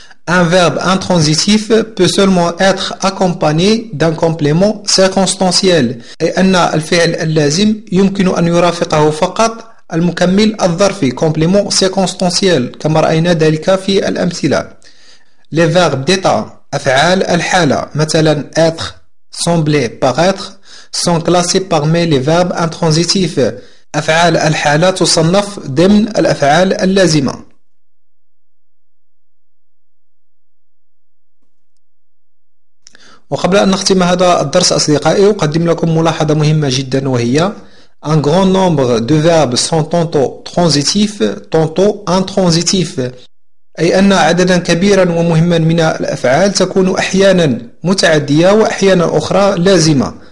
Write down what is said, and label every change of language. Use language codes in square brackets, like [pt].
[fr] Un verbe intransitif peut seulement être accompagné d'un complément circonstanciel [ar] أي أن الفعل اللازم يمكن أن يرافقه فقط المكمل الظرفي [fr] complément circonstanciel [ar] كما رأينا ذلك في الأمثلة. [fr] Les verbes d'état [ar] أفعال الحالة [fr] مثلا être, sembler, paraître sont classés parmi les verbes intransitifs. [ar] أفعال الحالة تصنف ضمن الأفعال اللازمة. وقبل أن نختم هذا الدرس أصدقائي أقدم لكم ملاحظة مهمة جدا وهي [fr] un grand nombre de verbes sont tantôt transitifs tantôt intransitifs [ar] أي أن عددا كبيرا ومهما من الأفعال تكون أحيانا متعدية وأحيانا أخرى لازمة.